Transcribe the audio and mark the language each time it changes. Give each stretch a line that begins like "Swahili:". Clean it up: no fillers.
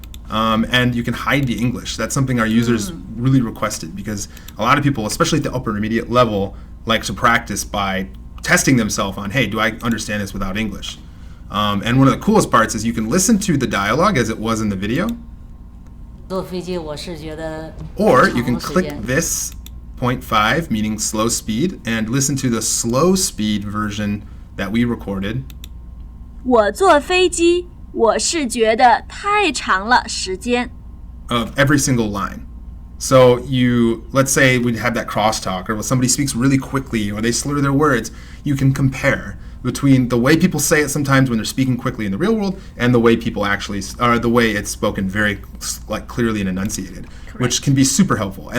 English: And you can hide the English. That's something our users really requested, because a lot of people, especially at the upper intermediate level, like to practice by testing themselves on, hey, do I understand this without English? And one of the coolest parts is you can listen to the dialogue as it was in the video,
Chinese: 坐飞机我是觉得
English: or you can
Chinese: 长时
English: click
Chinese: 间
English: this 0.5, meaning slow speed, and listen to the slow speed version that we recorded.
Chinese: 我坐飞机，我是觉得太长了时间。
English: Of every single line. So let's say we have that crosstalk, or when somebody speaks really quickly, or they slur their words, you can compare between the way people say it sometimes when they're speaking quickly in the real world, and the way people actually, or the way it's spoken very clearly and enunciated, which can be super helpful.